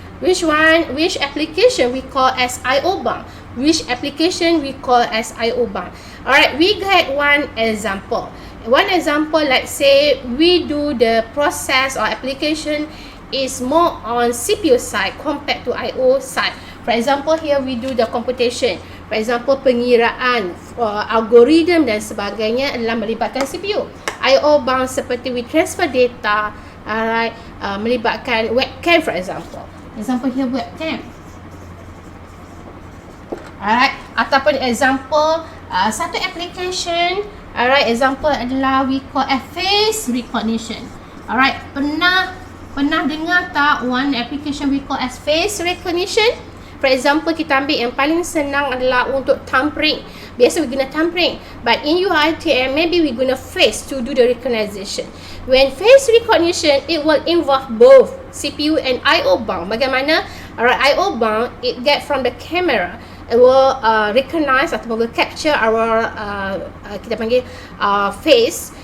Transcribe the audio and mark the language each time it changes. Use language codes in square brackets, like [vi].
[en] Which application we call as I/O bound? Which application we call as I/O bound? Alright, we get one example. One example, let's say we do the process or application is more on CPU side compared to I/O side. For example, here we do the computation. For example, [ms] pengiraan, algorithm dan sebagainya adalah melibatkan CPU. [en] I/O bound seperti we transfer data, alright, [ms] melibatkan [en] webcam for example. Example here webcam. Alright, ataupun example satu application, alright, example adalah we call face recognition. Alright, [ms] pernah dengar tak [en] one application we call as face recognition? [ms] For example, kita ambil yang paling senang adalah untuk thumbprint. Biasa [en] we guna thumbprint, but in UiTM maybe we guna face to do the recognition. When face recognition, it will involve both CPU and I/O bound. [ms] Bagaimana? [en] Alright, I/O bound, it get from the camera. It will recognize atau will capture our kita panggil face.